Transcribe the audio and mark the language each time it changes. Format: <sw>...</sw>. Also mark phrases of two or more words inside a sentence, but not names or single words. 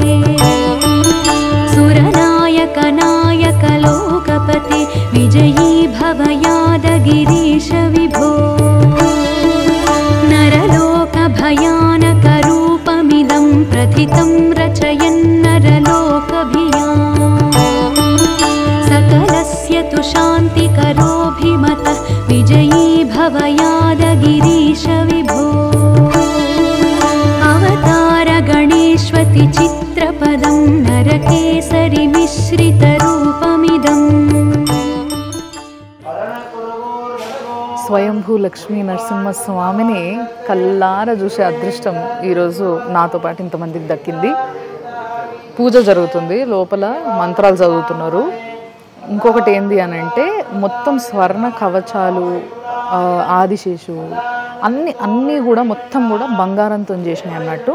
<sa>సురనాయక నాయక లోకపతే విజయీ భవ యాదగిరీశ విభో నరలోక భయానక రూపమిదం ప్రథితం రచయన్నరలోకభియాం सकलस्य तु शान्तिकरोऽभिमतः विजयी भव यादगिरीश विभो अवतार गणेष्वति चित्रपदं नरकेसरि मिश्रितरूपमिदम्</sa> <te>స్వయంభూ లక్ష్మీ నరసింహస్వామిని కల్లారా చూసే అదృష్టం ఈరోజు నాతో పాటు ఇంతమందికి దక్కింది. పూజ జరుగుతుంది, లోపల మంత్రాలు చదువుతున్నారు. ఇంకొకటి ఏంది అని అంటే మొత్తం స్వర్ణ కవచాలు, ఆదిశేషు అన్నీ కూడా మొత్తం కూడా బంగారంతో చేసినాయి అన్నట్టు.</te>